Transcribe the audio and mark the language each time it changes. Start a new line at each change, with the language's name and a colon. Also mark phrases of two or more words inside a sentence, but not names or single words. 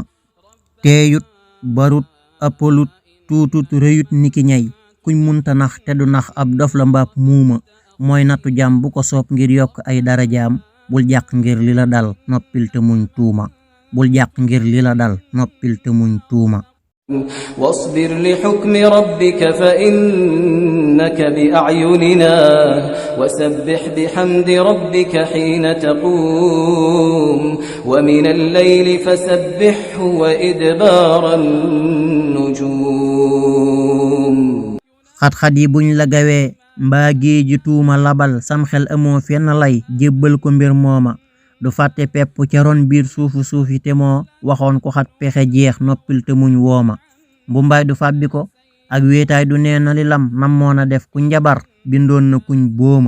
Wolof: teeyut barut appalut tuutut rëyut niki ñay kuñ munta nax te du nax ab dof la mbaab muuma. mooy nattu jaam bu ko soob ngir yokk ay darajaam bul jàq ngir li la dal noppil te muñ tuuma. bul jàq ngir li la dal noppil te muñ tuuma.
Arabic: واصبر لحكم ربك فإنك بأعيننا وسبح بحمد ربك حين تقوم ومن الليل فسبحه وإدبار النجوم.
Wolof: xat-xat yi buñ la gawee mbaa géeji tuuma labal sam xel amoo fenn lay jébbal ko mbir mooma. du fàtte pepp ca ron biir suufi te moo waxoon ko xat pexe jeex noppil te muñ wooma. bu mbaay du fàbbi ko ak wéetaay du neena li lam namoon a def ku njabar bindoon na kuñ booma.